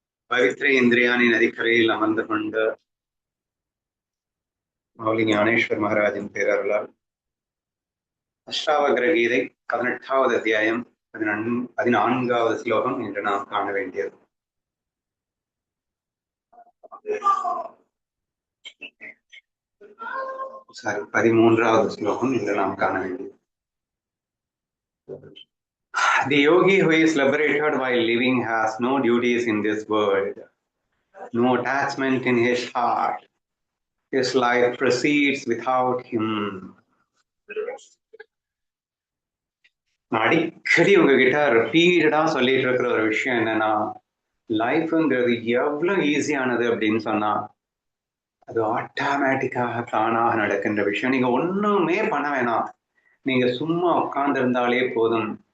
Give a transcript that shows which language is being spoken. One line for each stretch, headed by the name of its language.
Tamil: பவித்ர இந்திரியானின் நதிக்கரையில் அமர்ந்து கொண்டு மௌலி ஞானேஸ்வர் மகாராஜின் பேரருளால் அஷ்டாவக்ர கீதை 18வது அத்தியாயம் 14வது ஸ்லோகம் என்று நாம் காண வேண்டியது. சாரி, 13வது ஸ்லோகம் என்று நாம் காண வேண்டியது.
English: The yogi who is liberated while living has no duties in this world, no attachment in his heart. His life proceeds without him.
Tamil: அடிக்கடி உங்ககிட்ட ரிப்பீட்டடா சொல்லிட்டு இருக்கிற ஒரு விஷயம் என்னன்னா, லைஃப்ங்கிறது எவ்வளவு ஈஸியானது அப்படின்னு சொன்னா அது ஆட்டோமேட்டிக்காக தானாக நடக்கின்ற விஷயம். நீங்க ஒண்ணுமே பண்ண வேணாம், நீங்க சும்மா உட்கார்ந்து இருந்தாலே போதும்.